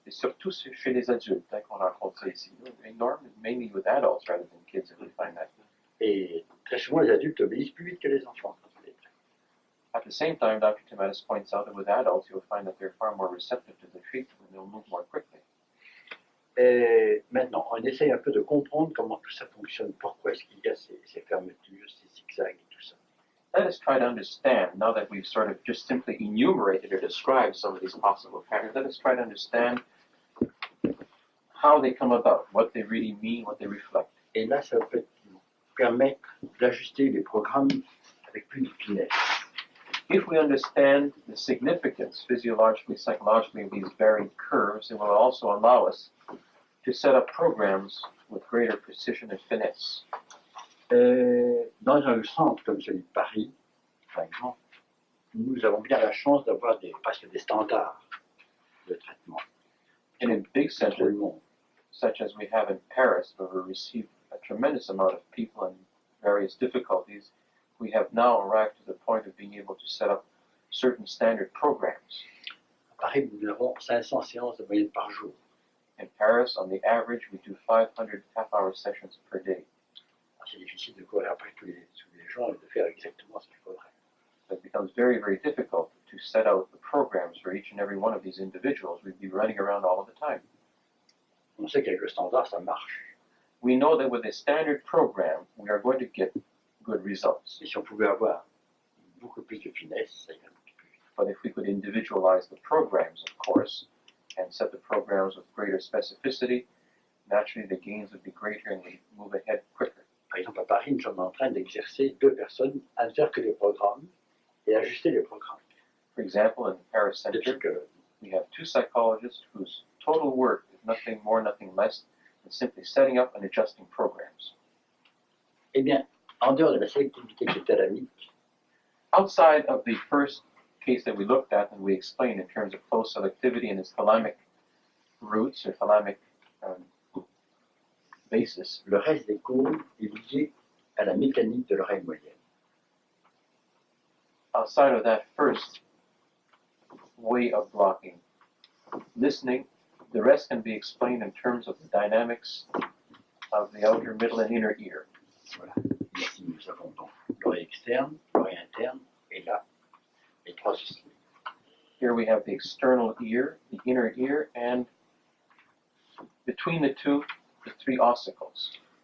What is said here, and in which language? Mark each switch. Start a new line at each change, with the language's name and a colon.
French: Et surtout chez les adultes, hein, qu'on rencontre ça ici.
English: Enormous, mainly with adults rather than kids, if we find that.
French: Et très souvent, les adultes obéissent plus vite que les enfants quand on les traite.
English: At the same time, Dr. Timatis points out that with adults, you'll find that they're far more receptive to the treatment and they'll move more quickly.
French: Et maintenant, on essaye un peu de comprendre comment tout ça fonctionne. Pourquoi est-ce qu'il y a ces fermetures, ces zigzags et tout ça.
English: Let us try to understand, now that we've sort of just simply enumerated or described some of these possible patterns, let us try to understand how they come about, what they really mean, what they reflect.
French: Et là, ça peut nous permettre d'ajuster les programmes avec plus de finesse.
English: If we understand the significance physiologically, psychologically of these varied curves, it will also allow us to set up programs with greater precision and finesse.
French: Dans un centre comme celui de Paris, par exemple, nous avons bien la chance d'avoir presque des standards de traitement
English: In a big
French: pour
English: center
French: le monde.
English: such as we have in Paris, where we receive a tremendous amount of people and various difficulties, we have now arrived to the point of being able to set up certain standard programs.
French: À Paris, nous avons 500 séances de moyenne par jour.
English: In Paris, on the average, we do 500 half-hour sessions per day.
French: C'est difficile de courir après tous les gens et de faire exactement ce qu'il faudrait.
English: It becomes very, very difficult to set out the programs for each and every one of these individuals. We'd be running around all of the time.
French: On sait qu'avec le standard, ça marche.
English: We know that with a standard program, we are going to get good results.
French: Et si on pouvait avoir beaucoup plus de finesse, ça irait un petit peu vite.
English: But if we could individualize the programs, of course, and set the programs with greater specificity, naturally the gains would be greater and we move ahead quicker.
French: Par exemple, à Paris, nous sommes en train d'exercer 2 personnes à ne faire que des programmes et ajuster les programmes.
English: For example, in the Paris Center,
French: Depuis que
English: we have 2 psychologists whose total work is nothing more, nothing less than simply setting up and adjusting programs.
French: eh bien, en dehors de la sélectivité thalamique,
English: Outside of the first case that we looked at and we explained in terms of close selectivity and its thalamic roots or thalamic basis,
French: le reste des courbes est lié à la mécanique de l'oreille moyenne.
English: outside of that first way of blocking listening, the rest can be explained in terms of the dynamics of the outer, middle, and inner ear.
French: Voilà. Ici, nous avons donc l'oreille externe, l'oreille interne, et là, les 3 systèmes.
English: Here we have the external ear, the inner ear, and between the two, the 3 ossicles.